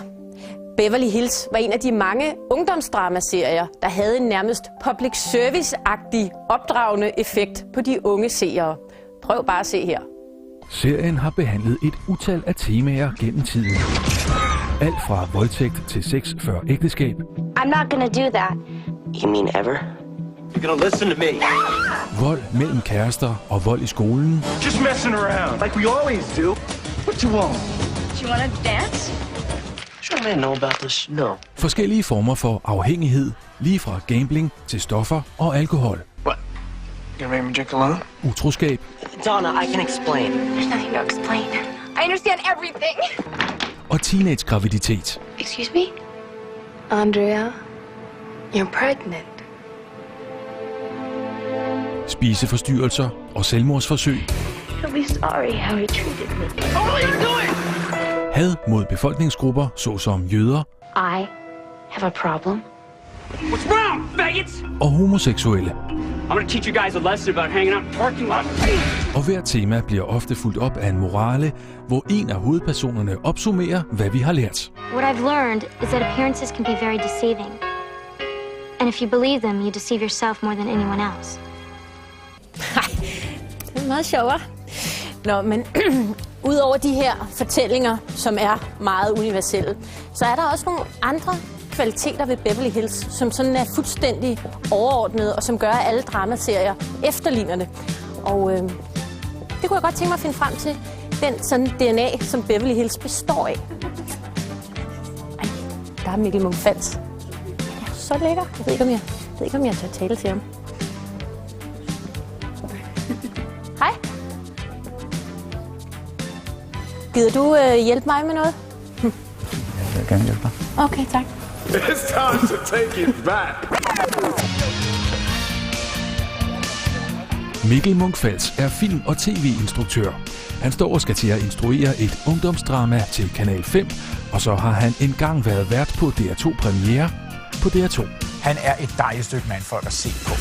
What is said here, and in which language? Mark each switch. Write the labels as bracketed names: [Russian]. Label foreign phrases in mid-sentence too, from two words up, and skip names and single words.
[Danish] Beverly Hills var en af de mange ungdomsdramaserier, der havde en nærmest [English] public service- [Danish] agtig opdragende effekt på de unge seere. Prøv bare at se her. Serien har behandlet et utal af temaer gennem tiden. Alt fra voldtægt til sex før ægteskab. [English] I'm not gonna do that. You mean ever? You're gonna listen to me. [Danish] Vold mellem kærester og vold i skolen. [English] Just messing around, like we always do. What you want? Do you wanna dance? Should I know about this? No. [Danish] Forskellige former for afhængighed, lige fra gambling til stoffer og alkohol. [English] What? You gonna make me drink alone? [Danish] Utroskab. [English] Donna, I can explain. There's nothing to explain. I understand everything. [Danish] Og teenage-graviditet. [English] Excuse me? Andrea, you're pregnant. [Danish] Spiseforstyrrelser og selvmordsforsøg. [English] You'll be sorry how he treated me. What are you doing? [Danish] Had mod befolkningsgrupper, såsom jøder. [English] I have a problem. What's wrong, faggots? [Danish] Og homoseksuelle. [English] I'm gonna teach you guys a lesson about hanging out in parking lot. [Danish] Og hvert tema bliver ofte fulgt op af en morale, hvor en af hovedpersonerne opsummerer, hvad vi har lært. [English] What I've learned is that appearances can be very deceiving. And if you believe them, you deceive yourself more than anyone else. [Danish] Det er meget sjovere. Nå, men udover de her fortællinger, som er meget universelle, så er der også nogle andre kvaliteter ved Beverly Hills, som sådan er fuldstændig overordnet, og som gør, at alle dramaserier efterligner det. Og det kunne jeg godt tænke mig at finde frem til, den sådan DNA, som Beverly Hills består af. Ej, der er Mikkel Munch-Fals. Det er så lækker. Jeg ved ikke, om jeg tør tale til ham. Hej. Gider du hjælpe mig med noget? vil gerne hjælpe dig. Okay, tak. [English] It's time to take it back. [Danish] Mikkel Munch-Fals er film- og tv-instruktør. Han står og skal til at instruere et ungdomsdrama til Kanal 5, og så har han engang været vært på DR2 Premiere på DR2. Han er et dejligt stykke mandfolk at se på.